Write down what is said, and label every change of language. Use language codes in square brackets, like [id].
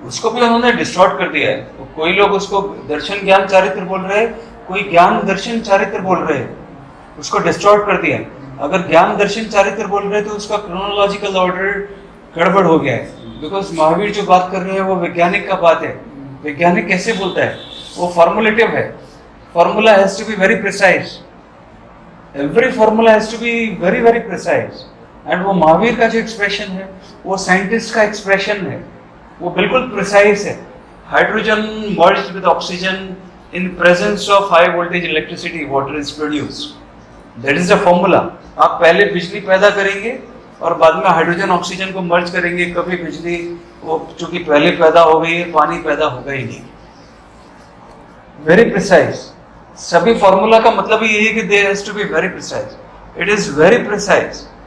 [hi] उसको भी उन्होंने डिस्टॉर्ट कर दिया है। कोई लोग उसको दर्शन ज्ञान चारित्र बोल रहे हैं, कोई ज्ञान दर्शन चारित्र बोल रहे हैं, उसको डिस्टॉर्ट कर दिया। अगर ज्ञान दर्शन चारित्र बोल रहे हैं तो उसका क्रोनोलॉजिकल ऑर्डर गड़बड़ हो गया है, बिकॉज महावीर जो बात कर रहे हैं वो वैज्ञानिक का बात है। वैज्ञानिक कैसे बोलता है? वो फॉर्मुलेटिव है। [en] Formula has to be very precise. Every formula has to be very very precise. [hi] And वो महावीर का जो एक्सप्रेशन है वो साइंटिस्ट का एक्सप्रेशन है, वो बिल्कुल प्रिसाइज है। [en] Hydrogen merged with oxygen in presence of high voltage electricity, water is produced. That is the formula. [hi] आप पहले बिजली पैदा करेंगे और बाद में हाइड्रोजन ऑक्सीजन को मर्ज करेंगे, कभी बिजली वो चूंकि पहले पैदा हो गई है, पानी पैदा होगा ही नहीं। [en] Very precise. [hi] सभी फॉर्मूला का मतलब ही है कि [en] There has to be very precise. It is very precise.